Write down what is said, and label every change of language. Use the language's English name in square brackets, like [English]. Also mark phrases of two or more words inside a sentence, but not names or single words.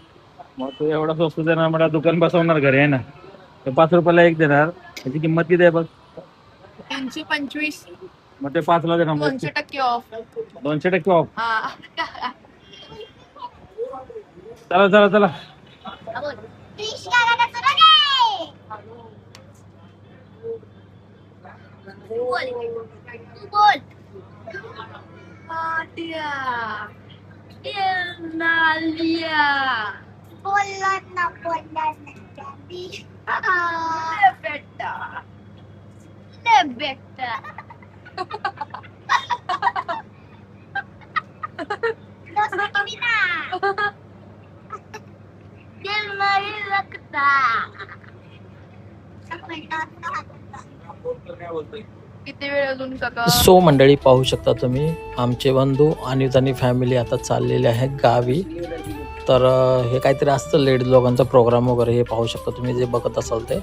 [Marathi] मग तू एवढा स्वस्त देणार, मला दुकान बसवणार घरी आहे ना. तर 5 रुपयाला एक देणार, त्याची किंमत किती आहे बघ? 325. मग ते 5 ला देणार. [English] 200% ऑफ. 200% ऑफ. [Marathi] हा. चला चला चला. बोल. बोलला ना बेटा. [Hindi] दिल नहीं लगता. [Marathi] किती वेळ अजून काका? सो मंडळी, पाहू शकता तुम्ही, आमचे बंधू आणि त्यांनी फॅमिली आता चाललेले आहेत गावी. तर हे काहीतरी असतं लेडीज लोकांचा प्रोग्राम वगैरे, हे पाहू शकता तुम्ही जे बघत असाल ते.